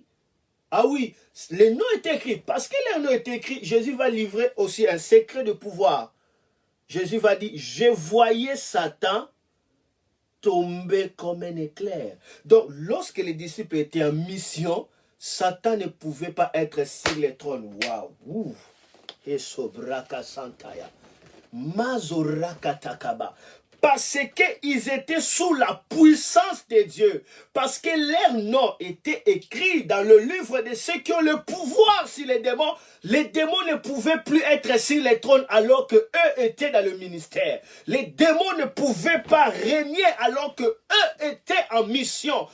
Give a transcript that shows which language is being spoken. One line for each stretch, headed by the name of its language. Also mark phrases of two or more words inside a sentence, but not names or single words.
French: Ah oui, les noms étaient écrits. Parce que les noms étaient écrits, Jésus va livrer aussi un secret de pouvoir. Jésus va dire, je voyais Satan tomber comme un éclair. Donc, lorsque les disciples étaient en mission, Satan ne pouvait pas être sur le trône. Waouh! Et sobraka santaya. Mazoraka takaba. Parce qu'ils étaient sous la puissance de Dieu. Parce que leur nom était écrit dans le livre de ceux qui ont le pouvoir sur les démons. Les démons ne pouvaient plus être sur les trônes alors qu'eux étaient dans le ministère. Les démons ne pouvaient pas régner alors qu'eux étaient en mission.